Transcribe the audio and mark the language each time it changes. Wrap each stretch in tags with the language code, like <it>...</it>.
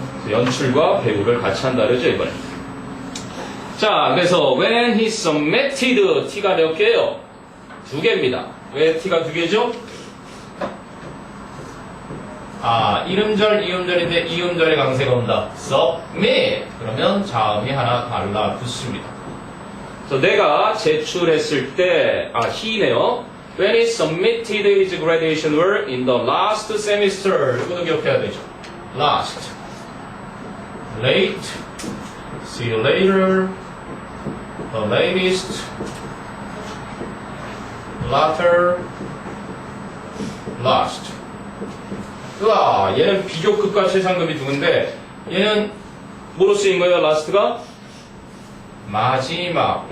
<ko>연출과 배우를 같이 한다 그러죠 이번에. 자 그래서</ko> <en>when he submitted</en> <ko>t가 몇 개예요? 2개입니다. 왜 t가 2개죠? 이음절 이음절인데 이음절에 강세가 온다. submit 그러면 자음이 하나 달라붙습니다. 그래서 내가 제출했을 때 he네요.</ko> <en>When he submitted his graduation work in the last semester</en> <ko>이것도 기억해야 되죠.</ko> <en>last late see you later the latest latter last</en> <ko>으아, 얘는 비교급과 최상급이 누군데 얘는 뭐로 쓰인 거예요? last가 마지막.</ko>